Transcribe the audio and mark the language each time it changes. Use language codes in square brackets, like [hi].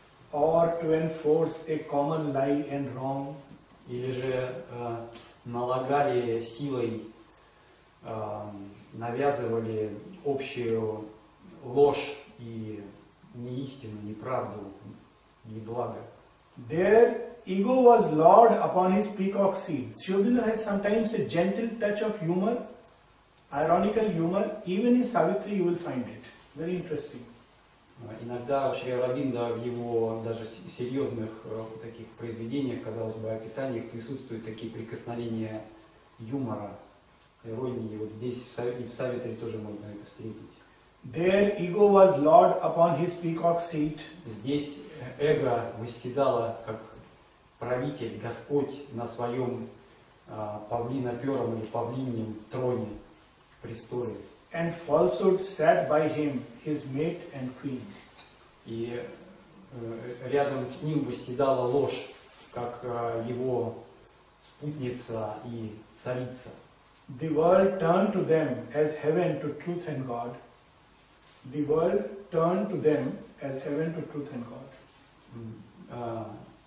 [en] Or to enforce a common lie and wrong. [ru] Или же налагали силой, навязывали общую ложь и неистину, неправду, неблаго. [en] Their ego was lord upon his peacock seat. Sri Aurobindo has sometimes a gentle touch of humor, ironical humor. Even in Savitri you will find it. Very interesting. [ru] Иногда Шри Ауробиндо в его даже серьезных таких произведениях, казалось бы, описаниях присутствуют такие прикосновения юмора, иронии. Вот здесь и в Савитри тоже можно это встретить. [en] Their ego was lord upon his peacock seat. [ru] Здесь эго восседало как правитель, Господь на своем павлинопером или павлиньем троне, престоле. [en] And falsehood sat by him, his mate and queen. [ru] И рядом с ним восседала ложь, как его спутница и царица. [en] The world turned to them as heaven to truth and God. The world turned to them as heaven to truth and God.